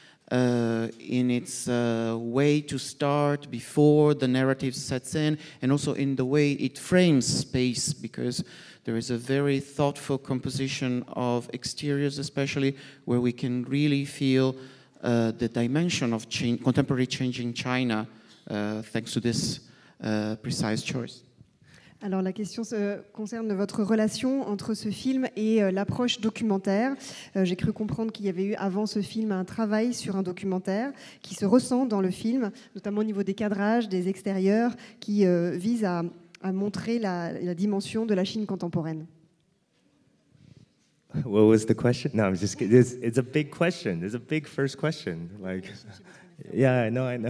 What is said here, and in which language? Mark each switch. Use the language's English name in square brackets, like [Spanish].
[English] in its way to start before the narrative sets in, and also in the way it frames space, because there is a very thoughtful composition of exteriors, especially where we can really feel the dimension of contemporary changing China, thanks to this precise choice. [French] Alors la question concerne votre relation entre ce film et l'approche documentaire. J'ai cru comprendre qu'il y avait eu avant ce film un travail sur un documentaire qui se ressent dans le film, notamment au niveau des cadrages, des extérieurs, qui vise à montrer la dimension de la Chine contemporaine. [English] What was the question? No, I'm just kidding. It's a big question. It's a big first question. Like, yeah, I know.